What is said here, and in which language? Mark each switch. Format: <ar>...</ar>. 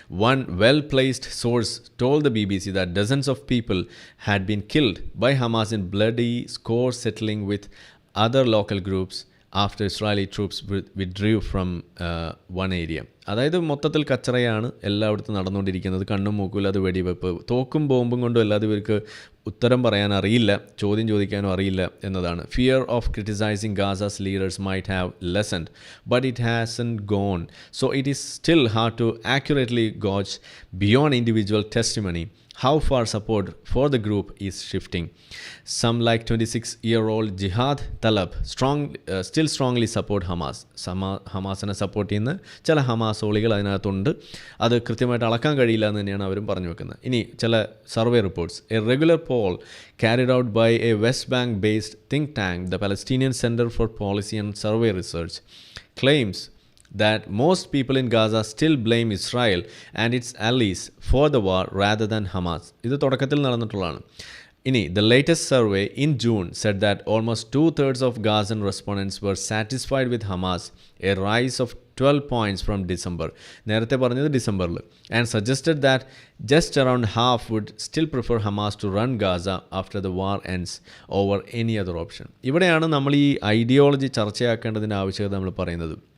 <en>One well-placed source told the BBC that dozens of people had been killed by Hamas in bloody score settling with other local groups after Israeli troops withdrew from one area.</en> <ml>അതായത് മൊത്തത്തിൽ കച്ചറയാണ് എല്ലായിടത്തും നടന്നുകൊണ്ടിരിക്കുന്നത്. കണ്ണും മൂക്കില്ലാതെ വെടിവെപ്പ്, തോക്കും ബോംബും കൊണ്ടും അല്ലാതെ ഇവർക്ക് ഉത്തരം പറയാൻ അറിയില്ല, ചോദ്യം ചോദിക്കാനും അറിയില്ല എന്നതാണ്.</ml> <en>Fear of criticising Gaza's leaders might have lessened but it hasn't gone, so it is still hard to accurately gauge beyond individual testimony how far support for the group is shifting. Some like 26-year-old Jihad Talab still strongly support Hamas.</en> <ml>ഹമാസിനെ support ചെയ്യുന്ന ചില ഹമാസോളികൾ അതിനകത്തുണ്ട്. അത് കൃത്യമായിട്ട് അളക്കാൻ കഴിയില്ല എന്ന് തന്നെയാണ് അവരും പറഞ്ഞു വെക്കുന്നത്. ഇനി ചില survey reports.</ml> <en>A regular poll carried out by a West Bank based think tank, the Palestinian Center for Policy and Survey Research, claims that most people in Gaza still blame Israel and its allies for the war rather than Hamas.</en> <ml>ഇത് തുടക്കത്തിൽ നടന്നിട്ടുള്ളതാണ്. ഇനി</ml> <en>the latest survey in June said that almost 2/3 of Gazan respondents were satisfied with Hamas, a rise of 12 points from December.</en> <ml>നേരത്തെ പറഞ്ഞത് ഡിസംബറിൽ.</ml> <en>And suggested that just around half would still prefer Hamas to run Gaza after the war ends over any other option.</en> <ml>ഇവിടെയാണ് നമ്മൾ ഈ ideology ചർച്ചയാക്കേണ്ടതിൻ്റെ ആവശ്യകത നമ്മൾ പറയുന്നത്.</ml>